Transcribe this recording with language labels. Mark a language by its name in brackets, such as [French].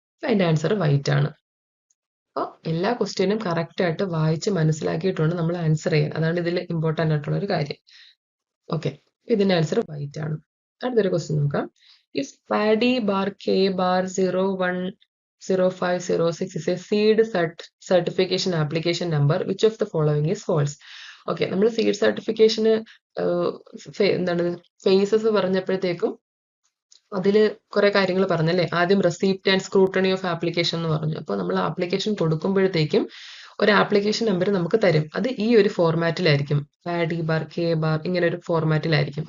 [Malayalam] അതിന്റെ answer white ആണ്. അപ്പോൾ എല്ലാ ക്വസ്റ്റ്യനും കറക്റ്റ് ആയിട്ട് വായിച്ച് മനസ്സിലാക്കിയിട്ടുണ്ട് നമ്മൾ ആൻസർ ചെയ്യാൻ. അതാണ് ഇതിൽ ഇമ്പോർട്ടൻ്റ് ആയിട്ടുള്ള ഒരു കാര്യം. ഓക്കെ, ഇതിന്റെ ആൻസർ വൈറ്റ് ആണ്. അടുത്തൊരു ക്വസ്റ്റ്യൻ നോക്കാം. [English] If paddy bar K bar 01 0506 is a seed certification application number. Which of the following is false? [Malayalam] Okay, നമ്മൾ സീഡ് സർട്ടിഫിക്കേഷന് എന്താണ് ഫേസസ് പറഞ്ഞപ്പോഴത്തേക്കും അതിൽ കുറെ കാര്യങ്ങൾ പറഞ്ഞല്ലേ. ആദ്യം receipt and scrutiny of application എന്ന് പറഞ്ഞു. അപ്പോൾ നമ്മൾ ആപ്ലിക്കേഷൻ കൊടുക്കുമ്പോഴത്തേക്കും ഒരു ആപ്ലിക്കേഷൻ നമ്പർ നമുക്ക് തരും. അത് ഈ ഒരു ഫോർമാറ്റിലായിരിക്കും, പാഡി ബാർ, കെ ബാർ, ഇങ്ങനെ ഒരു ഫോർമാറ്റിലായിരിക്കും.